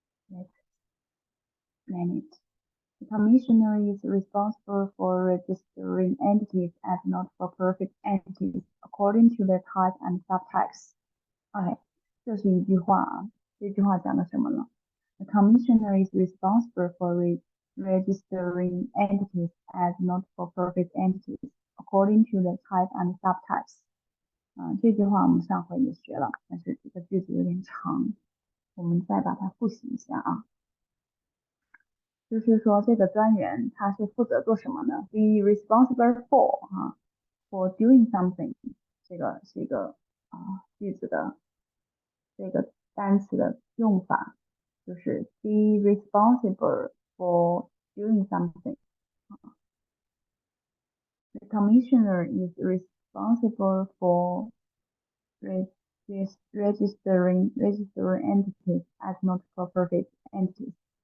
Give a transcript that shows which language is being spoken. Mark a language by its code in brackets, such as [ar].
[en] Let's learn it. The commissioner is responsible for registering entities as not-for-profit entities according to their type and subtypes. [zh] OK， 这是一句话啊。这句话讲的什么呢？ [en] The commissioner is responsible for registering entities as not-for-profit entities according to their type and subtypes. [zh] 这句话我们上回也学了，但是这个句子有点长，我们再把它复习一下啊。就是说，这个专员他是负责做什么呢 ？ [en] Be responsible for doing something。 [zh] 这个是一个句子的这个单词的用法，就是 [en] be responsible for doing something. The commissioner is responsible for registering entities as not-for-profit entities.